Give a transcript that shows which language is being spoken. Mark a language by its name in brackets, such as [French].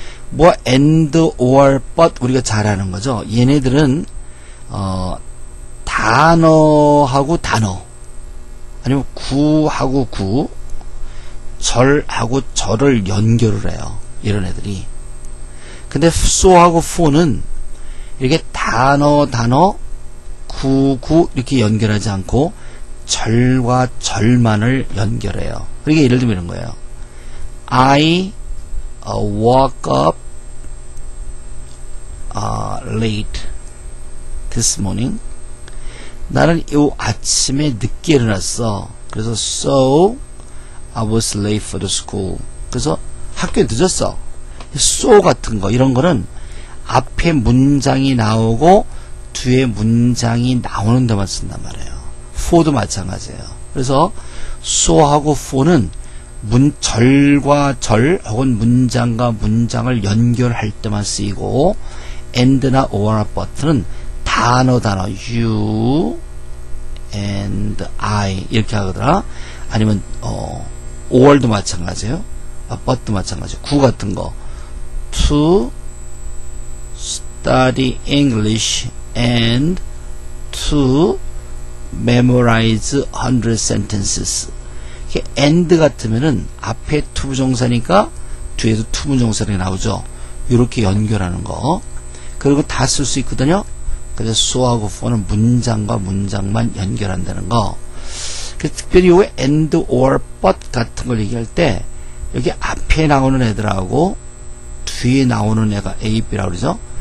[Korean] 뭐 and, or, but 우리가 잘 아는 거죠. 얘네들은 단어하고 단어, 아니면 구하고 구, 절하고 절을 연결을 해요. 이런 애들이. 근데 so하고 for는 이렇게 단어, 구 이렇게 연결하지 않고 절과 절만을 연결해요. 그러니까 예를 들면 이런 거예요. [English] I woke up late this morning. [Korean] 나는 이 아침에 늦게 일어났어. 그래서 [English] so I was late for the school. [Korean] 그래서 학교에 늦었어. so 같은 거, 이런 거는 앞에 문장이 나오고 뒤에 문장이 나오는 데만 쓴단 말이에요. for도 마찬가지예요. 그래서 so하고 for는 절과 절 혹은 문장과 문장을 연결할 때만 쓰이고, and나 or나 but는 단어 [English] you and I [Korean] 이렇게 하거나, 아니면 or도 마찬가지예요. but도 마찬가지예요. 구 같은 거 [English] to study English and to memorize 100 sentences. [Korean] 이게 and 같으면은 앞에 투부정사니까 뒤에도 투부정사가 나오죠. 이렇게 연결하는 거. 그리고 다 쓸 수 있거든요. 그래서 so하고 for는 문장과 문장만 연결한다는 거. 특별히 요 and or but 같은 걸 얘기할 때 여기 앞에 나오는 애들하고 뒤에 나오는 애가 A, B라고 그러죠.